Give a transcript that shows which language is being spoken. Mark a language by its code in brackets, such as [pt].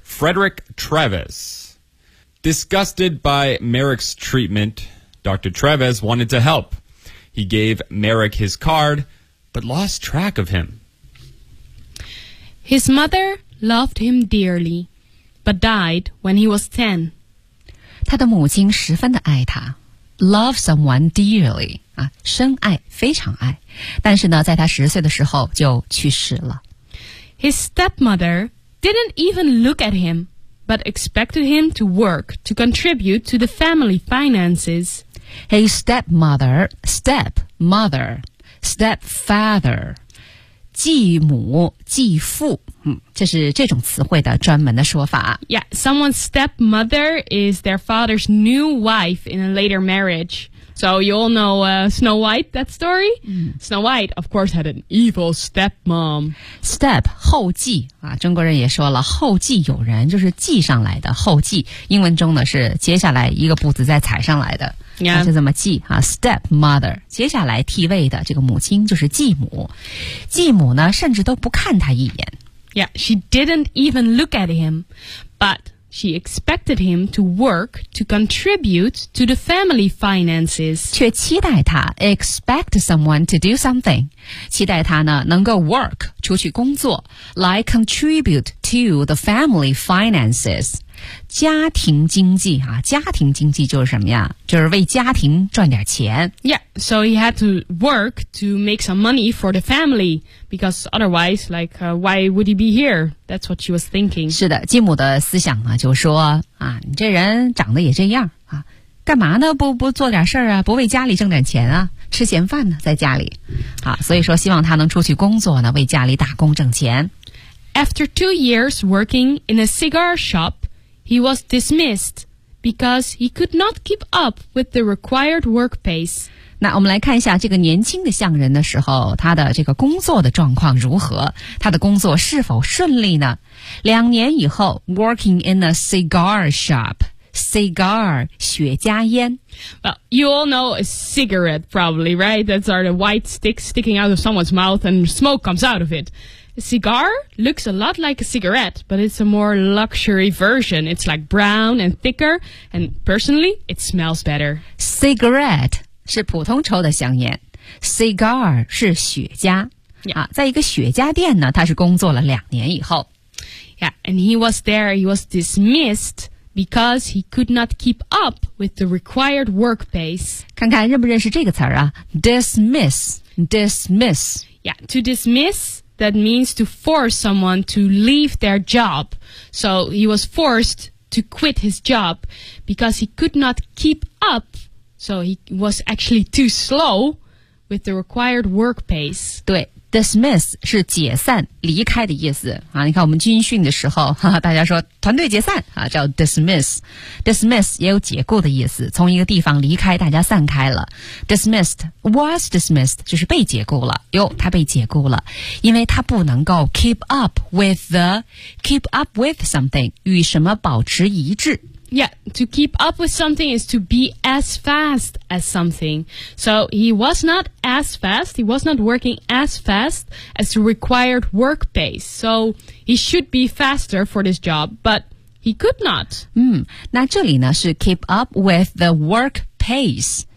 [en] Frederick Treves. Disgusted by Merrick's treatment, Dr. Treves wanted to help. He gave Merrick his card, but lost track of him. His mother loved him dearly, but died when he was 10. [zh] 他的母亲十分的爱他。 [en] Love someone dearly. [zh] 深爱非常爱，但是呢在他十岁的时候就去世了。 [en] His stepmother didn't even look at him but expected him to work to contribute to the family finances. His stepmother stepmother stepfather [zh] 继母继父、这是这种词汇的专门的说法。 [en] Yeah, someone's stepmother is their father's new wife in a later marriageSo you all know、Snow White, that story?、Snow White, of course, had an evil stepmom. [zh] Step, 后继、啊、中国人也说了后继有人就是继上来的后继英文中呢是接下来一个步子再踩上来的、 [en] yeah. [zh] 就这么继、啊、Stepmother, 接下来替位的这个母亲就是继母。继母呢甚至都不看他一眼。 [en] Yeah, she didn't even look at him, but She expected him to work to contribute to the family finances. [zh] 却期待他 [en] expect someone to do something. [zh] 期待他呢能够 work 出去工作 [en] like contribute to the family finances. [zh] 家庭经济啊，家庭经济就是什么呀？就是为家庭赚点钱。 [en] Yeah, so he had to work to make some money for the family. Because otherwise, like, why would he be here? That's what she was thinking. [zh] 是的，继母的思想呢，就说啊，你这人长得也这样啊，干嘛呢？不做点事儿啊？不为家里挣点钱啊？吃闲饭呢？在家里啊？所以说，希望他能出去工作呢，为家里打工挣钱。 [en] After 2 years working in a cigar shop, he was dismissed because he could not keep up with the required work pace. [zh] 那我们来看一下这个年轻的匠人的时候，他的这个工作的状况如何？他的工作是否顺利呢？两年以后 [en] ，working in a cigar shop. [zh] Cigar, 雪茄烟 [en] Well, you all know a cigarette probably, right? That's the white sticks sticking out of someone's mouth and smoke comes out of it. A cigar looks a lot like a cigarette, but it's a more luxury version. It's like brown and thicker, and personally, it smells better. [zh] Cigarette 是普通抽的香烟 Cigar 是雪茄、 [en] yeah. [zh] 啊、在一个雪茄店呢他是工作了两年以后 [en] Yeah, and he was there, he was dismissedBecause he could not keep up with the required work pace. 看看认不认识这个词儿啊 ,dismiss, dismiss. Yeah, to dismiss, that means to force someone to leave their job. So he was forced to quit his job because he could not keep up. So he was actually too slow with the required work pace. [zh] 对。 Dismiss 是解散离开的意思啊！你看我们军训的时候哈哈大家说团队解散啊，叫 dismiss dismiss 也有解雇的意思从一个地方离开大家散开了 [en] dismissed was dismissed [zh] 就是被解雇了哟他被解雇了因为他不能够 [en] keep up with the keep up with something [zh] 与什么保持一致 [en] Yeah, to keep up with something is to be as fast as something So he was notas fast, he was not working as fast as the required work pace. So he should be faster for this job, but he could not. [zh] 那这里呢是 [en] keep up with the work pace.